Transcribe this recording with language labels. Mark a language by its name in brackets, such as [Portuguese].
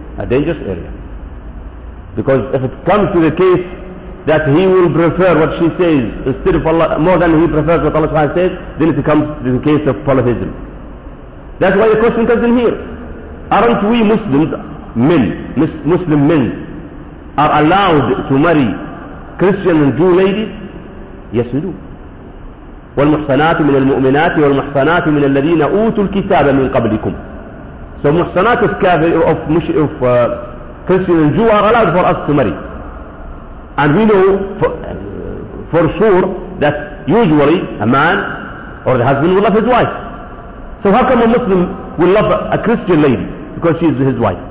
[English] Because if it comes to the case that he will prefer what she says instead of Allah, more than he prefers what Allah says, then it becomes the case of polytheism. That's why the question comes in here. Aren't we Muslims, men, Muslim men, are allowed to marry Christian and Jew ladies? Yes, we do. [Arabic] والمحصنات من المؤمنات والمحصنات من الذين أوتوا الكتاب من قبلكم. [English] So محصنات of Christian and Jew are allowed for us to marry. And we know for sure that usually a man or the husband will love his wife. So how come a Muslim will love a Christian lady because she is his wife?